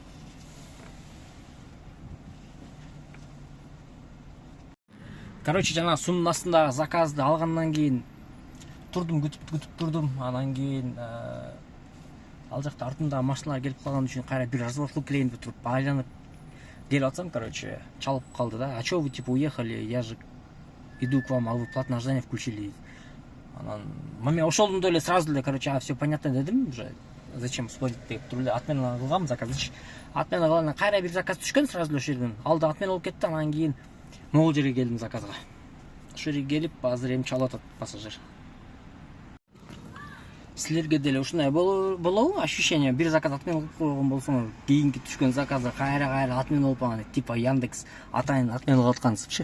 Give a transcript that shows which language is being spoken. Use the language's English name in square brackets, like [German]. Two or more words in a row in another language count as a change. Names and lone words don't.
[Kyrgyz] Короче, жана сумдун астындагы заказды алгандан кийин турдум, күтүп турдум. Анан кийин ал жакта артымдагы машиналар келип калган үчүн кайра бир разворот кылып келейин деп туруп байланып келип атсам, короче, чалып калды да. [Russian] А чё вы типа уехали? Я же иду к вам, а вы платное ожидание включили. [Kyrgyz] Анан мен ошолдон эле сразу эле, [Russian] короче, все понятно дедим уже. Зачем спорить [Kyrgyz] деп туруп эле отмена кылгам заказды. Отмена кылгандан кайра бир заказ түшкөн сразу эле ошол жерден. Ал да отмена болуп кетти, анан кийин могул жерге келдим заказга. Ошол жерге келип, азыр эми чалып атат пассажир. Силерге деле ушундай болобу? Ощущение, бир заказ отмена кылып койгон болсоңор, кийинки түшкөн заказдар кайра отмена болуп калган, типа Яндекс атайын отмена кылып аткансызчы.